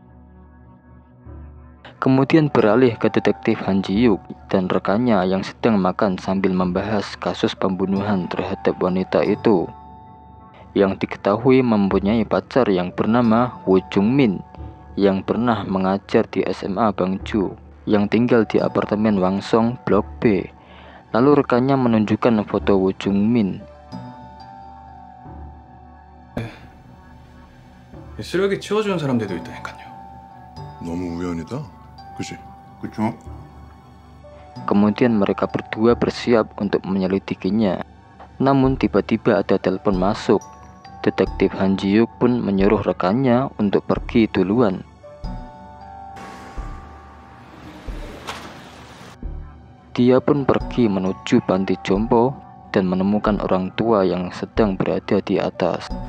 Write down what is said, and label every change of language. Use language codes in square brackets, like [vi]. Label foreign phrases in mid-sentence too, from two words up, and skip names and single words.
[id] Kemudian beralih ke detektif Han Ji Hyuk dan rekannya yang sedang makan sambil membahas kasus pembunuhan terhadap wanita itu, yang diketahui mempunyai pacar yang bernama Woo Jung Min, yang pernah mengajar di SMA Bangju, yang tinggal di apartemen Wangsong Blok B. Lalu rekannya menunjukkan foto Woo Jung Min. [ko] 쓰레기 치워주는 사람들도 있다니까요. 너무 우연이다. 그치? 그쵸? [id] Kemudian mereka berdua bersiap untuk menyelidikinya. Namun tiba-tiba ada telepon masuk. Detektif Han Ji Hyuk pun menyuruh rekannya untuk pergi duluan. Dia pun pergi menuju panti jompo dan menemukan orang tua yang sedang berada di atas.